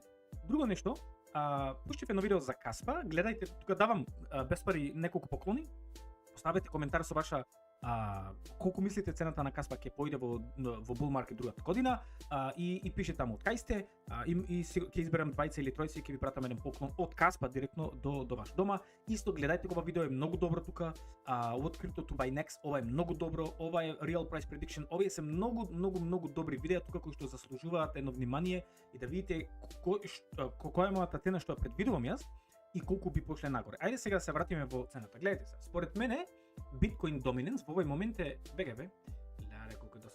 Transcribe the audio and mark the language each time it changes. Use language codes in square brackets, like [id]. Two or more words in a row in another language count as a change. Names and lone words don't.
[mk] Друго нешто, пуштите едно видео за Каспа, гледајте, тука давам без пари неколку поклони, поставете коментар со ваша колку мислите цената на Каспа ќе појде во [en] bull market [mk] другата година и пише таму од кај сте и ќе изберам двајца или тројца и ќе ви пратам еден поклон од Каспа директно до ваш дома. Исто гледајте го, ова видео е многу добро тука, од [en] Crypto to buy next, [mk] ова е многу добро, ова е [en] real price prediction, [mk] овие се многу добри видеа тука кои што заслужуваат едно внимание и да видите која е мојата цена што ја предвидувам јас и колку би пошле нагоре. Ајде сега да се вратиме во цената. Гледайте се. Според мене [en] Bitcoin dominance [mk] во овој момент е леле колку да сум.